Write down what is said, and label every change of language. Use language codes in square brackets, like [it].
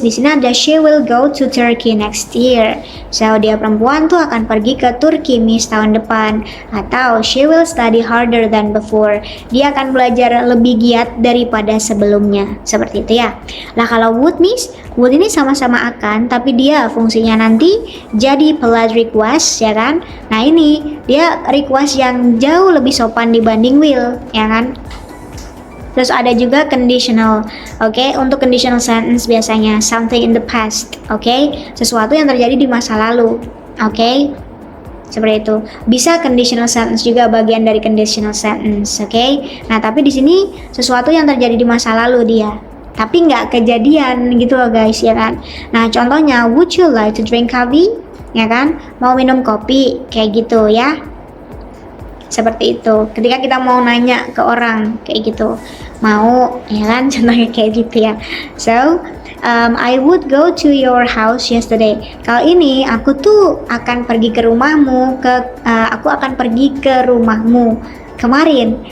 [id] Di sini ada [en] she will go to Turkey next year. [id] So, dia perempuan tuh akan pergi ke Turki, Miss, tahun depan. Atau [en] she will study harder than before. [id] Dia akan belajar lebih giat daripada sebelumnya. Seperti itu ya. Lah kalau would, Miss, would ini sama-sama akan, tapi dia fungsinya nanti jadi polite request, ya kan? Nah, ini dia request yang jauh lebih sopan dibanding will, ya kan? Terus ada juga conditional, oke? Untuk conditional sentence biasanya [en] something in the past, [id] oke? Sesuatu yang terjadi di masa lalu, oke? Seperti itu. Bisa conditional sentence juga bagian dari conditional sentence, oke? Nah, tapi di sini sesuatu yang terjadi di masa lalu dia, tapi nggak kejadian gitu loh, guys, ya kan? Nah, contohnya [en] would you like to drink coffee, [id] ya kan? Mau minum kopi, kayak gitu ya. Seperti itu. Ketika kita mau nanya ke orang kayak gitu, mau, ya kan, contohnya kayak gitu ya. [en] So, I would go to your house yesterday. [id] Kali ini aku tuh akan pergi ke rumahmu, aku akan pergi ke rumahmu kemarin.